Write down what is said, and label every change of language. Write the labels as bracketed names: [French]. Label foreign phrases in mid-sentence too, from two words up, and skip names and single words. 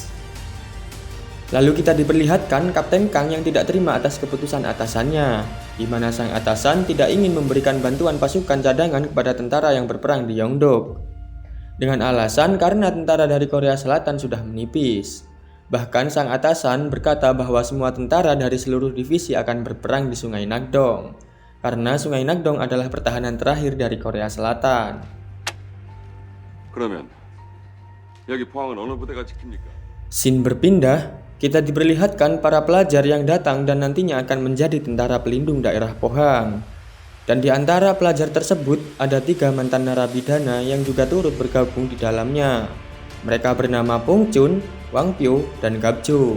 [Indonesian] Lalu kita diperlihatkan Kapten Kang yang tidak terima atas keputusan atasannya, di mana sang atasan tidak ingin memberikan bantuan pasukan cadangan kepada tentara yang berperang di Yeongdeok. Dengan alasan karena tentara dari Korea Selatan sudah menipis. Bahkan sang atasan berkata bahwa semua tentara dari seluruh divisi akan berperang di Sungai Nakdong, karena Sungai Nakdong adalah pertahanan terakhir dari Korea Selatan. [Korean] 그러면 여기 포항은 어느 부대가 지킵니까? [Indonesian] Scene berpindah, kita diperlihatkan para pelajar yang datang dan nantinya akan menjadi tentara pelindung daerah Pohang. Dan di antara pelajar tersebut ada 3 mantan narapidana yang juga turut bergabung di dalamnya. Mereka bernama Pong Chun, Wang Pyo, dan Gap Jo.